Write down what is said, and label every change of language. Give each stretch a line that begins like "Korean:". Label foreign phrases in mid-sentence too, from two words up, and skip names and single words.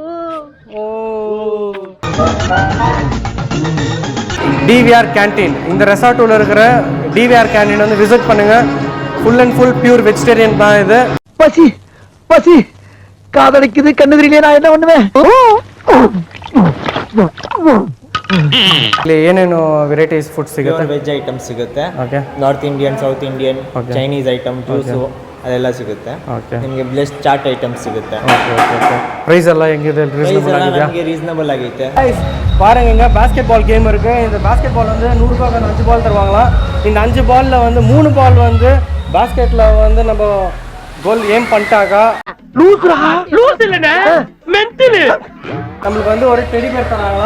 Tamil: ஓ, DVR கேண்டீன். இந்த ரெசார்ட்டில் இருக்கிற DVR கேண்டீன் வந்து விசிட் பண்ணுங்க.
English: full and full pure vegetarian
Tamil: தான் இது. பசி காதலிக்குது, கண்ணுதிரிலே நான் என்ன பண்ணுவேன்?
Kannada: ಇಲ್ಲಿ ಏನೇನು
English: varieties food
Kannada: ಸಿಗುತ್ತೆ?
English: veg items
Kannada: ಸಿಗುತ್ತೆ. ಓಕೆ,
English: North Indian, South Indian, Chinese item,
Kannada: ಜ್ಯೂಸು ಅದೆಲ್ಲ ಸಿಗುತ್ತೆ. ನಿಮಗೆ ಬ್ಲೆಸ್
English: chaat items
Kannada: ಸಿಗುತ್ತೆ. ಪ್ರೈಸ್ ಎಲ್ಲ ಹೆಂಗಿದೆ? ನಮಗೆ ರೀಸನಬಲ್ ಆಗೈತೆ.
Tamil: பாருங்க, இங்க
English: basket ball game
Tamil: இருக்கு. இந்த
English: basket ball
Tamil: வந்து 100 ரூபாய்க்கு 5 பால் தருவாங்களாம். இந்த 5 பால்ல வந்து 3 பால் வந்து பாஸ்கெட்ல வந்து நம்ம
English: goal aim
Tamil: பண்ணிட்டாக்கா நம்மளுக்கு வந்து ஒரு
English: teddy bear
Tamil: தராங்களா.